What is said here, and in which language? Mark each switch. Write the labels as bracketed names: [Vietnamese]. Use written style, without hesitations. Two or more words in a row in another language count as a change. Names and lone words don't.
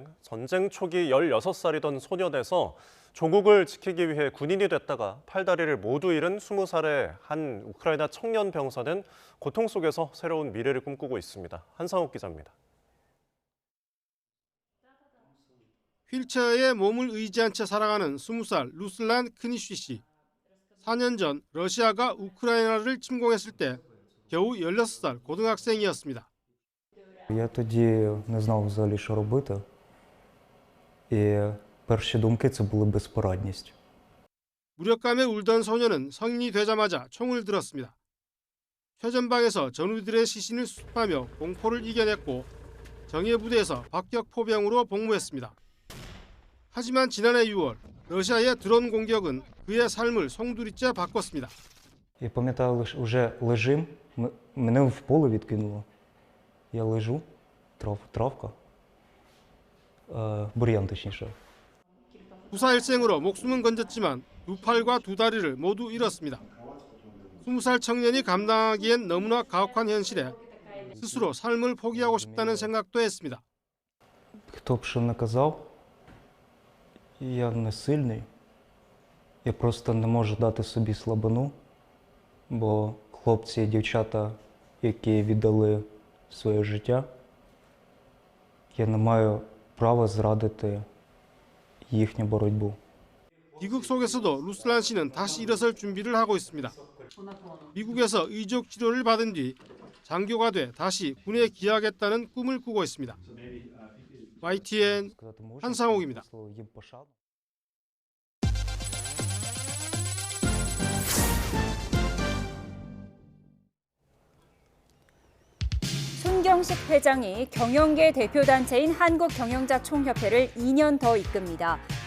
[Korean] 전쟁 초기 16살이던 소년에서 조국을 지키기 위해 군인이 됐다가 팔다리를 모두 잃은 20살의 한 우크라이나 청년 병사는 고통 속에서 새로운 미래를 꿈꾸고 있습니다. 한상욱 기자입니다. 휠체어에 몸을 의지한 채 살아가는 20살 루슬란 크니쉬 씨. 4년 전 러시아가 우크라이나를 침공했을 때 겨우 16살 고등학생이었습니다. [Ukrainian] Я тоді не знав взагалі, що робити. І перші думки це були безпорадність. [Korean] 무력감에 울던 소녀는 성인이 되자마자 총을 들었습니다. 최전방에서 전우들의 시신을 수습하며 공포를 이겨냈고 정예 부대에서 박격 포병으로 복무했습니다. 하지만 지난해 6월 러시아의 드론 공격은 그의 삶을 송두리째 바꿨습니다. [Ukrainian] Я пам'ятаю, вже лежим, мене в поле відкинуло. Я лежу, травка, бур'ян точніше. [Korean] 부사일생으로 목숨은 건졌지만 두 팔과 두 다리를 모두 잃었습니다. 20살 청년이 감당하기엔 너무나 가혹한 현실에 스스로 삶을 포기하고 싶다는 생각도 했습니다. [Ukrainian] Хто б що не казав, я не сильний. Я просто не можу дати собі слабину, бо хлопці і дівчата, які віддали своє життя, я не маю права зрадити їхню боротьбу. [Korean] 비극 속에서도 루슬란 씨는 다시 일어설 준비를 하고 있습니다. 미국에서 의족 치료를 받은 뒤 장교가 돼 다시 군에 기하겠다는 꿈을 꾸고 있습니다. YTN 한상욱입니다. 손경식 회장이 경영계 대표단체인 한국경영자총협회를 2년 더 이끕니다.